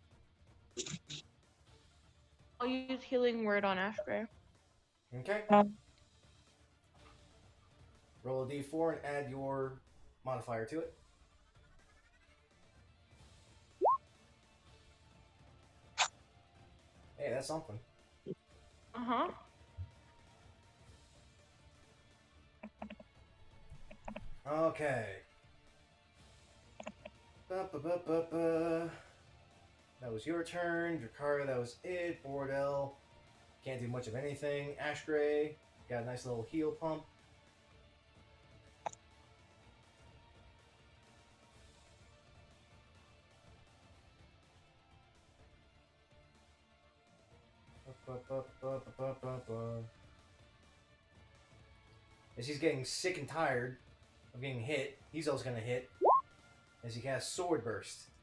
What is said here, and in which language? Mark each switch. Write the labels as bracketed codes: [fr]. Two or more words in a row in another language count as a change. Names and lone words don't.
[en] I'll use Healing Word on Ashgray. Okay. Roll a d4 and add your modifier to it. Hey, that's something. Uh-huh. Okay. Ba-ba-ba-ba-ba. That was your turn. Dracara, that was it. Bordell, can't do much of anything. Ashgray, got a nice little heal pump. As he's getting sick and tired of getting hit, he's also going to hit as he casts Sword Burst.